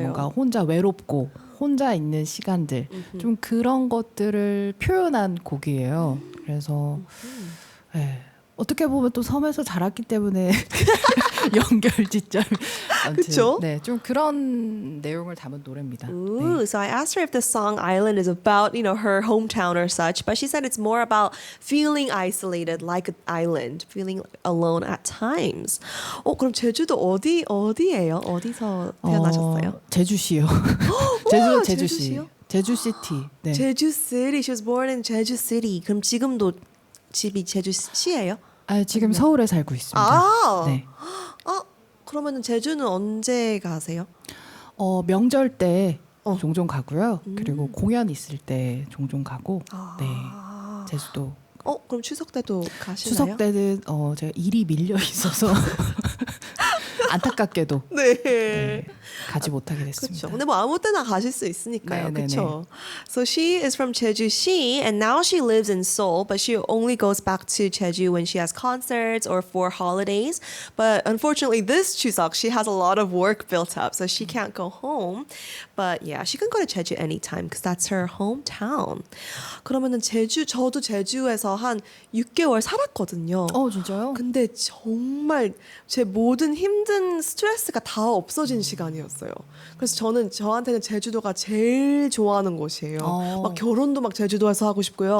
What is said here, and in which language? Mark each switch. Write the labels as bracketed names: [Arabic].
[Korean] 뭔가 혼자 외롭고 혼자 있는 시간들 좀 그런 것들을 표현한 곡이에요. 그래서 네, 어떻게 보면 또 섬에서 자랐기 때문에 연결지점 그쵸? 네, 좀 그런 내용을 담은 노래입니다. [English] Ooh, so I asked her if the song Island is about, her hometown or such, but she said it's more about feeling isolated like an island, feeling alone at times. [Korean] 그럼 제주도 어디예요? 어디서 태어나셨어요? 제주시요. 우와, 제주시. 제주시요? 제주시티. 네. [English] Jeju City. She was born in Jeju City. [Korean] 그럼 지금도 집이 제주시예요? 지금 서울에 살고 있습니다. 아, 네. 그러면은 제주는 언제 가세요? 명절 때 종종 가고요. 그리고 공연 있을 때 종종 가고. 네. 제주도. 그럼 추석 때도 가시나요? 추석 때는 제가 일이 밀려 있어서 안타깝게도 네. 네, 가지 못하게 됐습니다. 그렇죠. 근데 뭐 아무 때나 가실 수 있으니까요. 네, 네, 그렇죠. [English] So she is from Jeju-si and now she lives in Seoul, but she only goes back to Jeju when she has concerts or for holidays. But unfortunately this Chuseok she has a lot of work built up, so she can't go home. But yeah, she can go to Jeju anytime because that's her hometown. [Korean] 그러면은 저도 제주에서 한 6개월 살았거든요. 진짜요? 근데 정말 제 모든 힘든 스트레스가 다 없어진 시간이었어요. 그래서 저한테는 제주도가 제일 좋아하는 곳이에요. 막 결혼도 막 제주도에서 하고 싶고요.